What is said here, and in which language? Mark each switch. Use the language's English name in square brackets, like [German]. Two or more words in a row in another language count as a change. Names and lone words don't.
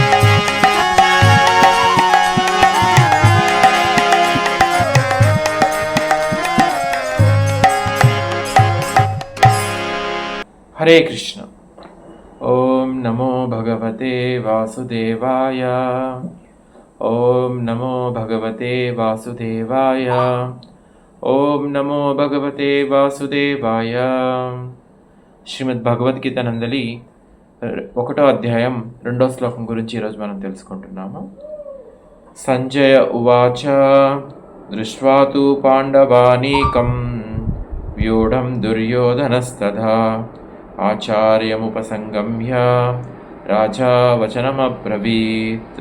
[Sanskrit] हरे कृष्ण। ओम नमो भगवते वासुदेवाय। ओम नमो भगवते वासुदेवाय। ఓం నమో భగవతే వాసుదేవాయ. [Telugu] శ్రీమద్ భగవద్గీత నందలి 1వ అధ్యాయం 2వ శ్లోకం గురించి ఈరోజు మనం తెలుసుకుంటున్నాము. సంజయ ఉవాచ దృష్ట్వా తు పాండవానీకం వ్యూఢం దుర్యోధనస్తథా ఆచార్యముపసంగమ్య రాజా వచనమబ్రవీత్.